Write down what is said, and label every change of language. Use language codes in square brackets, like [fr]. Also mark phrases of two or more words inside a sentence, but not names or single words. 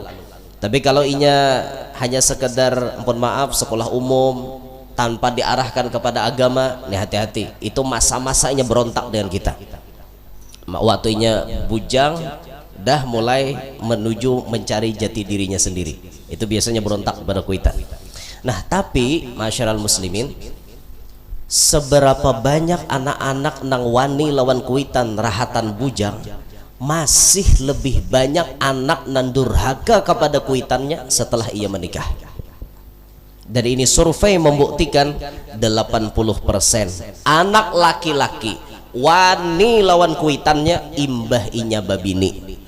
[id] Tapi kalau inya hanya sekedar mohon maaf sekolah umum tanpa diarahkan kepada agama, nih hati-hati, itu masa-masanya berontak dengan kita. Waktunya bujang dah mulai menuju mencari jati dirinya sendiri, itu biasanya berontak kepada kuitan. Nah tapi masyarakat muslimin, seberapa banyak anak-anak [bjn] nang wani lawan kuitan rahatan bujang, [id] masih lebih banyak anak nan durhaka kepada kuitannya setelah ia menikah. Dari ini survei membuktikan 80% anak laki-laki [bjn] wani lawan kuitannya imbah inya babini.